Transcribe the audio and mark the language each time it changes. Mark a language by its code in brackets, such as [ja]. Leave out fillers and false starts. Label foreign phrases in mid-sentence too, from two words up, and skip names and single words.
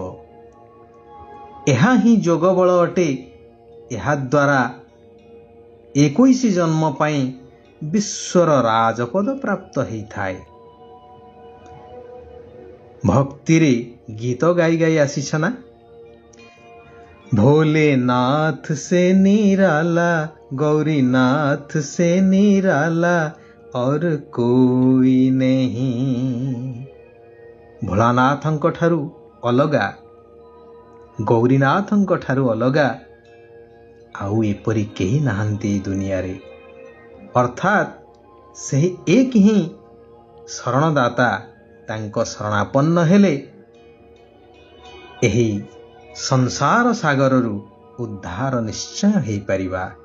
[or] ଏହା ହିଁ ଯୋଗ ବଳ ଅଟେ। ଏହାଦ୍ୱାରା 21 ଜନ୍ମ ପାଇଁ ବିଶ୍ୱର ରାଜପଦ ପ୍ରାପ୍ତ ହେଇଥାଏ। ଭକ୍ତିରେ ଗୀତ ଗାଇ ଗାଇ ଆସିଛ ନା? [hi] भोलेनाथ से निराला, गौरीनाथ से निराला और कोई नहीं। [or] भोलानाथଙ୍କ ଠାରୁ ଅଲଗା, ଗୌରୀନାଥଙ୍କ ଠାରୁ ଅଲଗା ଆଉ ଏପରି କେହି ନାହାନ୍ତି ଏ ଦୁନିଆରେ। ଅର୍ଥାତ୍ ସେହି ଏକ ହିଁ ଶରଣଦାତା। ତାଙ୍କ ଶରଣାପନ୍ନ ହେଲେ ଏହି ସଂସାର ସାଗରରୁ ଉଦ୍ଧାର ନିଶ୍ଚୟ ହେଇପାରିବା।